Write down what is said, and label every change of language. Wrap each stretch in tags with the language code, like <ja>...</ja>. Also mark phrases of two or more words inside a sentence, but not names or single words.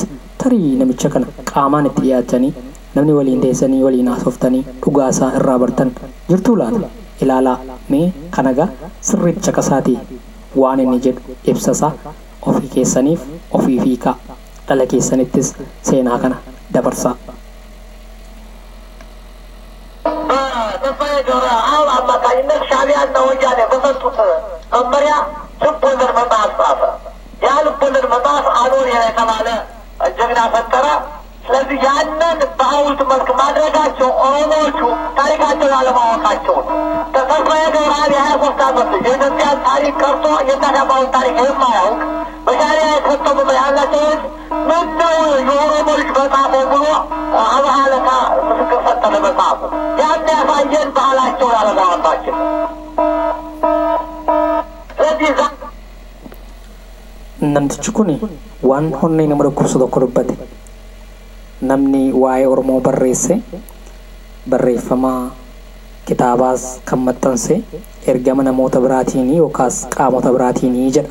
<om>Tarii namicha kana qaamaan itti dhiyaatanii namni waliin teessanii waliin haasoftanii dhugaasaa irraa bartan jirtuu laata? Ilaalaa mee kanagaa sirriitti caqasaatii waan inni jedhu ibsasaa ofii keessaniif ofii fiikaa dhala keessanittis seenaa kana dabarsaa.</om> <am>አሁን አማካኝነት ሻዕቢያና ወያኔ በሰጡት መመሪያ ልቦለድ መጽሐፍ ጻፈ። ያ ልቦለድ መጽሐፍ አኖር የተባለ ጀግና ፈጠረ። ስለዚህ ያንን በሐውልት መልክ ማድረጋቸው ኦሮሞዎቹ ታሪካቸውን አለማወቃቸው ነው። ተስፋዬ ገብረአብ የ23 ዓመት ልጅ የኢትዮጵያን ታሪክ ቀርቶ የታዳባውን ታሪክ የማያውቅ በሻዕቢያ የተሰጠው ያላቸው ምነው የኦሮሞ ልጅ በጻፈው ብሎ አብሃለካ ምስክር ሰጠ ለመጽሐፉ። ያን ያሳየን ባህላቸውን አለማወቃችን። ስለዚህ</am> <om>namtichi kun waan honnee nama dhukkubsu tokko dubbate. Namni waa'ee Oromoo barreesse barreeffama kitaabaas kan maxxanse ergama namoota biraatiin yookaas qaamota biraatiin jedha.</om>